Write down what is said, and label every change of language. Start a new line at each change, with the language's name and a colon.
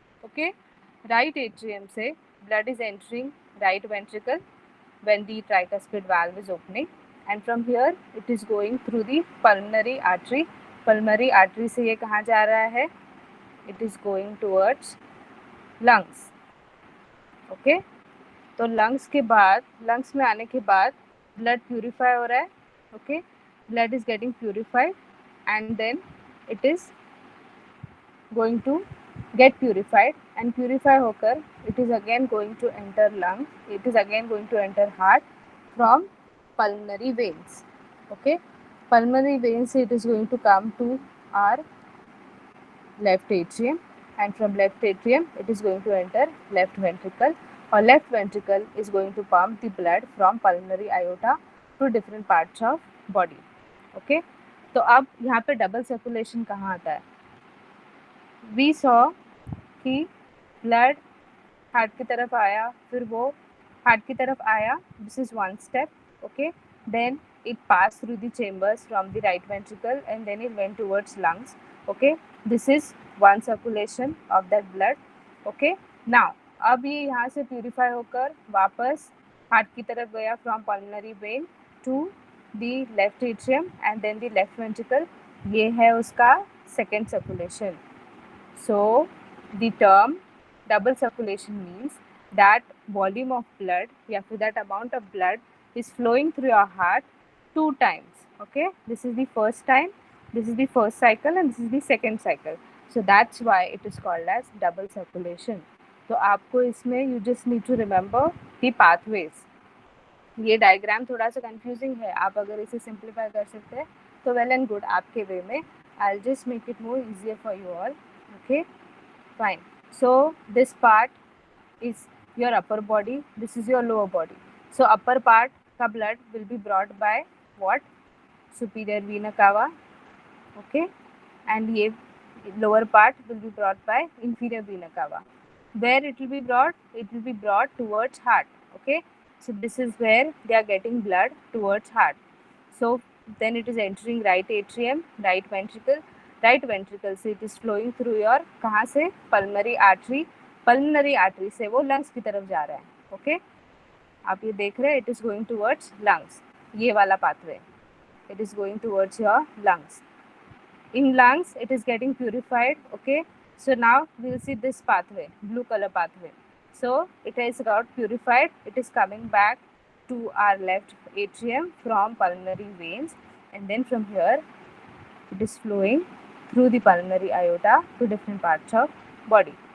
English: Okay, right atrium
Hindi: से
English: blood is entering right ventricle when the tricuspid valve is opening, and from here it is going through the pulmonary artery.
Hindi: Pulmonary artery से ये कहाँ जा रहा है?
English: It is going towards lungs.
Hindi: Okay, तो lungs के बाद, lungs में आने के बाद blood purify हो रहा है.
English: Okay, blood is getting purified and then it is going to get purified, and purify
Hindi: होकर
English: it is again going to enter lung, it is again going to enter heart from pulmonary veins. Okay, pulmonary veins it is going to come to our left atrium, and from left atrium it is going to enter left ventricle, or left ventricle is going to pump the blood from pulmonary aorta to different parts of body.
Hindi: Okay, तो अब यहाँ पे double circulation कहाँ आता है?
English: we saw
Hindi: कि blood heart की तरफ आया, फिर वो हार्ट की तरफ आया,
English: This is one step. Okay, then it passed through the chambers from the right ventricle and then it went towards lungs. Okay, this is one circulation of that blood. Okay, now
Hindi: अब ये यहाँ से
English: purify
Hindi: होकर वापस
English: heart
Hindi: की तरफ गया
English: from pulmonary vein to the left atrium and then the left ventricle.
Hindi: ये है उसका second circulation.
English: So the term double circulation means that volume of blood
Hindi: या फिर
English: that amount of blood is flowing through your heart 2 times. Okay, this is the first time, this is the first cycle and this is the second cycle. So that's why it is called as double circulation.
Hindi: तो आपको इसमें
English: you just need to remember the pathways.
Hindi: ये diagram थोड़ा सा confusing है, आप अगर इसे सिंप्लीफाई कर सकते हैं तो
English: well and good,
Hindi: आपके वे में.
English: I will just make it more easier for you all. Okay, fine. So this part is your upper body, this is your lower body. So upper part
Hindi: का
English: blood will be brought by what? Superior vena cava. Okay, and
Hindi: ये
English: lower part will be brought by inferior vena cava. Where it will be brought? It will be brought towards heart. Okay, so this is where they are getting blood towards heart. So then it is entering right atrium, right ventricle. Right ventricle से it is flowing through your,
Hindi: कहाँ से?
English: Pulmonary artery.
Hindi: Pulmonary artery से वो lungs की तरफ जा रहा है. ओके, आप ये देख रहे हैं,
English: It is going towards lungs.
Hindi: ये वाला
English: Pathway, it is going towards your lungs. In lungs it is getting purified. Okay, so now we will see this pathway, blue color pathway. So it is got purified, it is coming back to our left atrium from pulmonary veins, and then from here it is flowing through the pulmonary aorta to different parts of body.